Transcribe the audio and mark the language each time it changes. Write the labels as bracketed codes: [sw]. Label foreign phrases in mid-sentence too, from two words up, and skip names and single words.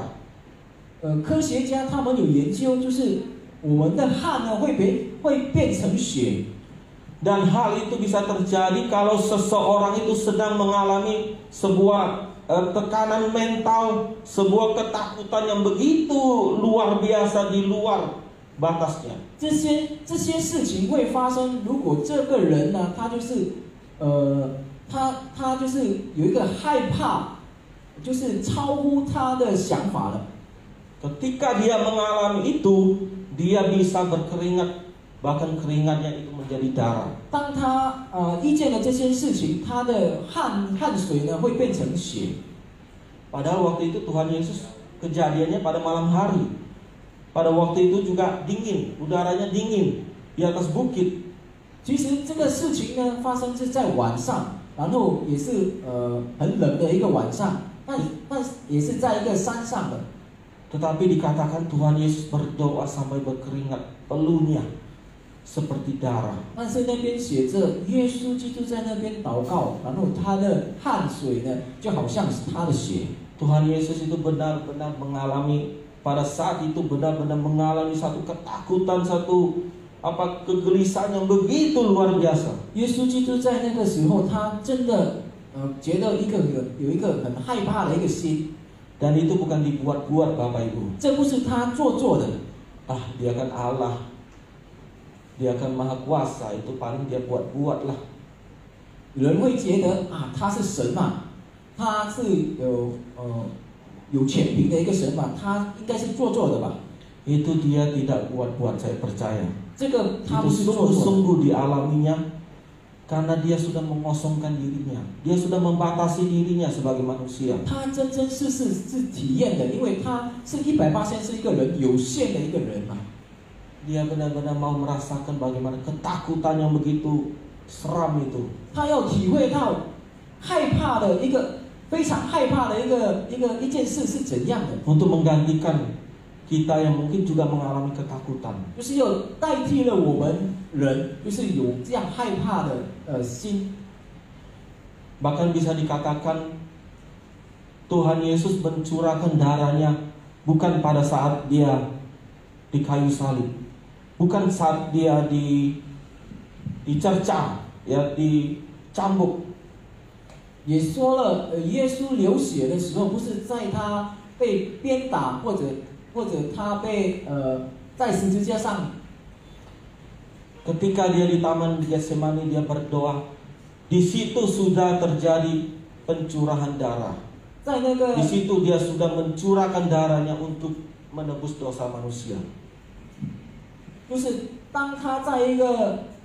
[zh] 科学家他们有研究，就是我们的汗呢会变成血。 [id] Dan hal itu bisa terjadi kalau seseorang itu sedang mengalami sebuah tekanan mental, sebuah ketakutan yang begitu luar biasa di luar batasnya. [zh] 这些事情会发生，如果这个人呢，他就是他就是有一个害怕就是超乎他的想法了。 [id] Ketika dia mengalami itu, dia bisa berkeringat, bahkan keringatnya itu menjadi darah. [zh] 当他遇见了这些事情，他的汗水呢会变成血。 [id] Padahal waktu itu Tuhan Yesus kejadiannya pada malam hari. Pada waktu itu juga dingin, udaranya dingin di atas bukit. [zh] 其实这个事情呢发生是在晚上，然后也是很冷的一个晚上，那也是在一个山上的。 [id] Tetapi dikatakan Tuhan Yesus berdoa sampai berkeringat, peluhnya seperti darah. [zh] 但是那边写着耶稣基督在那边祷告，然后他的汗水呢就好像是他的血。 [id] Tuhan Yesus itu benar-benar mengalami, pada saat itu benar-benar mengalami satu ketakutan, satu kegelisahan yang begitu luar biasa. [zh] 耶稣基督在那个时候，他真的觉得有一个很害怕的一个心。 [id] Dan itu bukan dibuat-buat Bapak Ibu. [zh] 这不是他做的。 [id] Dia kan Allah, dia kan Maha Kuasa, itu paling dia buat-buat lah. [zh] 有人会觉得他是神嘛，他是有权柄的一个神嘛，他应该是做的吧？ [id] Itu dia tidak buat-buat, saya percaya. [zh] 这个他不 [id] Itu [zh] 是做的。 [id] sungguh-sungguh dialaminya karena dia sudah mengosongkan dirinya, dia sudah membatasi dirinya sebagai manusia. [zh] 他真是体验的，因为他是100%是一个人有限的一个人嘛。 [id] Dia benar-benar mau merasakan bagaimana ketakutan yang begitu seram itu. [zh] 他要体会到害怕的一个非常害怕的一件事是怎样的。 [id] Untuk menggantikan kita yang mungkin juga mengalami ketakutan. [zh] 就是要代替了我们人，就是有这样害怕的心。 [id] Bahkan bisa dikatakan Tuhan Yesus mencurahkan darahnya bukan pada saat dia di kayu salib, bukan saat dia dicerca, ya, dicambuk. [zh] 也说了，耶稣流血的时候，不是在他被鞭打，或者他被在十字架上。 [id] Ketika dia di Taman Getsemani, dia berdoa. Di situ sudah terjadi pencurahan darah. [zh] 在那个 [id] Di situ dia sudah mencurahkan darahnya untuk menebus dosa manusia. [zh] 就是当他在一个